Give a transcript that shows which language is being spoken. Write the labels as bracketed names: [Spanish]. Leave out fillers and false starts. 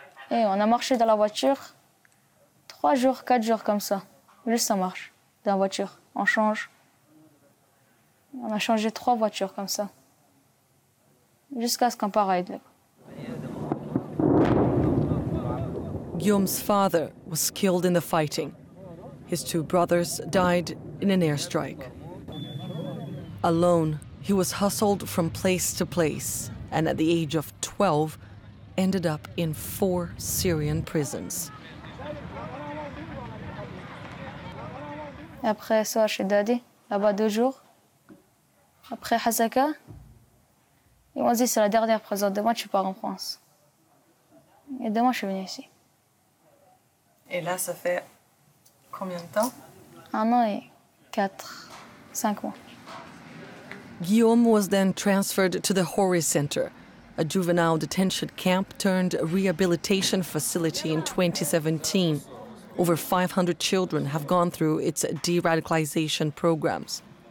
[French] Et on a marché dans la voiture 3 jours, 4 jours comme ça. Juste ça marche, dans la voiture. On change. On a changé 3 voitures comme ça. Jusqu'à ce qu'on parte à Idlib. [English] Guillaume's father was killed in the fighting. His two brothers died in an airstrike. Alone, he was hustled from place to place, and at the age of 12, ended up in 4 Syrian prisons. [French] Après, soir chez Daddy, là-bas 2 jours. Après Hasaka, ils m'ont dit c'est la dernière prison. Demain, tu pars en France. Et demain, je suis venue ici. Et là, ça fait combien de temps? 1 an et 4-5 mois. [English] Guillaume was then transferred to the Hori Center, a juvenile detention camp turned rehabilitation facility in 2017. Over 500 children have gone through its de-radicalization programs.